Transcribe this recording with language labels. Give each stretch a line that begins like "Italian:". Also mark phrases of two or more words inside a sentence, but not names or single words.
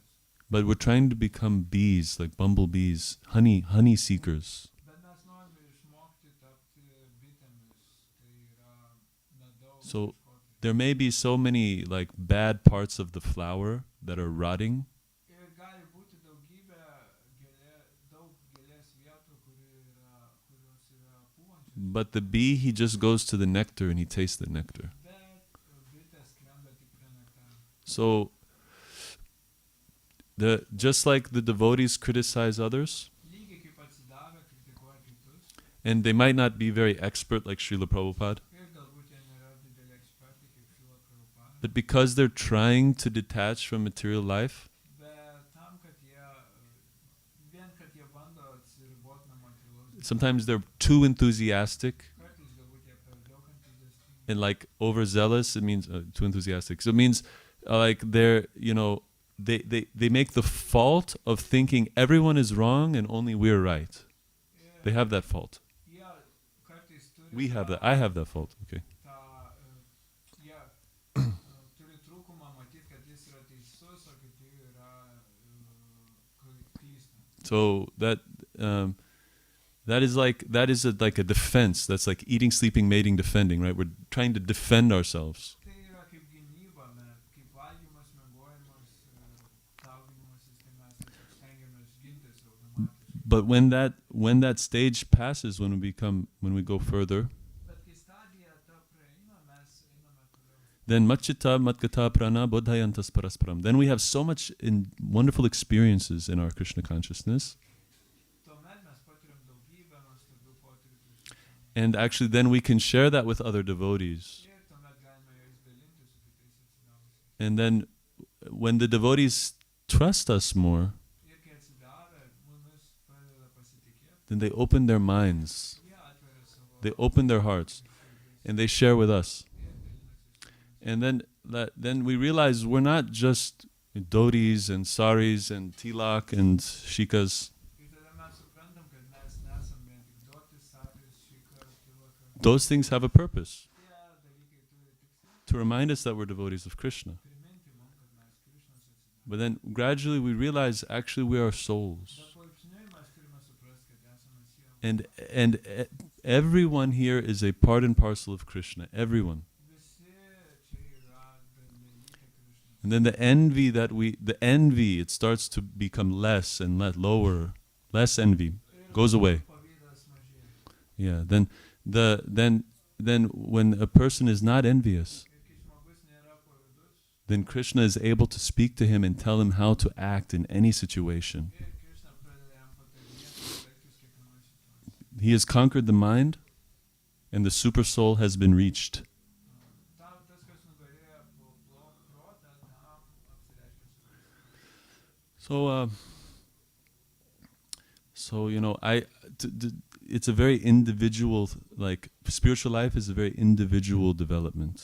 English: But we're trying to become bees, like bumblebees, honey seekers.
Lithuanian: Bet mes norime išmokti tapti bitėmis, tai yra medaus
English: So
Lithuanian: ieškotojai.
English: there may be so many like bad parts of the flower that are rotting,
Lithuanian: Ir gali būti daug gėlės vietų, kurios yra pūvančios.
English: but the bee, he just goes to the nectar and he tastes the nectar.
Lithuanian: Bet bitės skrenda tik prie nektaro.
English: So just like the devotees criticize others,
Lithuanian: Lygiai kaip atsidavę kritikuoja kitus.
English: and they might not be very expert like Srila Prabhupada,
Lithuanian: Ir galbūt jie nėra dideli ekspertai kaip Šrila Prabhupada.
English: but because they're trying to detach from material life,
Lithuanian: Bet tam, kad jie bando atsiriboti nuo materialaus,
English: sometimes they're too enthusiastic
Lithuanian: kartais galbūt jie per daug entuziastingi.
English: and like overzealous. It means too enthusiastic. So it means like they're, you know, they make the fault of thinking everyone is wrong and only we're right. They have that fault.
Lithuanian: Jie kartais turi
English: We have that. I have that fault. Okay.
Lithuanian: Jie turi trūkumą matyti, kad jis yra teisus, o kiti yra klysta.
English: So that is like a defense. That's like eating, sleeping, mating, defending, right? We're trying to defend ourselves.
Lithuanian: Tai yra kaip gynyba, kaip valgymas, miegojimas, dauginimasis, tai mes tiesiog stengiamės gintis automatiškai.
English: But when that stage passes, when we go further,
Lithuanian: Bet kai stadija ta praeina, mes einame toliau.
Sanskrit: then Machita Matkata Prana Bodhayantas Parasparam.
English: Then we have so much wonderful experiences in our Krishna consciousness.
Lithuanian: Tuomet mes patiriam daugybę nuostabių potyrių.
English: And actually then we can share that with other devotees.
Lithuanian: Ir tuomet galime jais dalintis su kitais atsidavusiais.
English: And then when the devotees trust us more,
Lithuanian: Ir kai atsidavę mumis pradeda pasitikėti,
English: then they open their minds,
Lithuanian: jie atveria savo
English: they open their hearts, and they share with us.
Lithuanian: ir dalinasi su mumis.
English: And then we realize we're not just dhotis and saris and tilak and shikas.
Lithuanian: Ir tada mes suprantam, kad mes nesam vien tik dotis, saris, šika, tilaka.
English: Those things have a purpose,
Lithuanian: Tie dalykai turi tikslą
English: to remind us that we're devotees of Krishna.
Lithuanian: priminti mums, kad mes Krišnos atsidavę.
English: But then gradually we realize actually we are souls.
Lithuanian: Bet palaipsniui mes turime suprasti, kad esame sielos.
English: Everyone here is a part and parcel of Krishna. Everyone.
Lithuanian: Visi čia yra dalelykai Krišnos.
English: And then the envy, it starts to become less and lower, less envy goes away.
Lithuanian: Pavydas mažėja.
English: Yeah. Then when a person is not envious,
Lithuanian: Ir kai žmogus nėra pavydus,
English: then Krishna is able to speak to him and tell him how to act in any situation.
Lithuanian: ir Krišna pradeda jam patarinėti, kaip elgtis kiekvienoje situacijoje.
English: He has conquered the mind, and the super soul has been reached.
Lithuanian: Tas, kas nugalėjo protą, tam apsireiškia supratimas.
English: So it's a very individual, like spiritual life is a very individual development.